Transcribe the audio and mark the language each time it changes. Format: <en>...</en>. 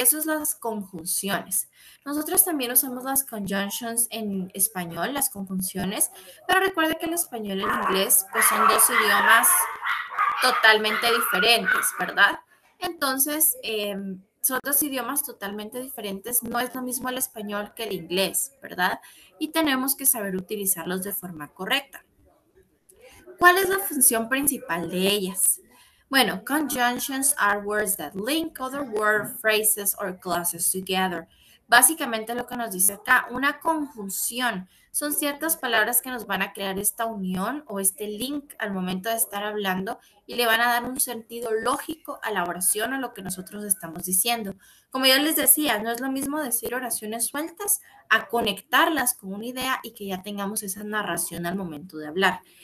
<es>¿Qué son las conjunciones? Nosotros también usamos las conjunctions en español, las conjunciones, pero recuerde que el español y el inglés pues son dos idiomas totalmente diferentes, ¿verdad? Entonces, son dos idiomas totalmente diferentes. No es lo mismo el español que el inglés, ¿verdad? Y tenemos que saber utilizarlos de forma correcta. ¿Cuál es la función principal de ellas?</es> <en>Bueno, conjunctions are words that link other words, phrases, or clauses together.</en> <es>Básicamente lo que nos dice acá, una conjunción son ciertas palabras que nos van a crear esta unión o este link al momento de estar hablando y le van a dar un sentido lógico a la oración o a lo que nosotros estamos diciendo. Como yo les decía, no es lo mismo decir oraciones sueltas a conectarlas con una idea y que ya tengamos esa narración al momento de hablar.</es>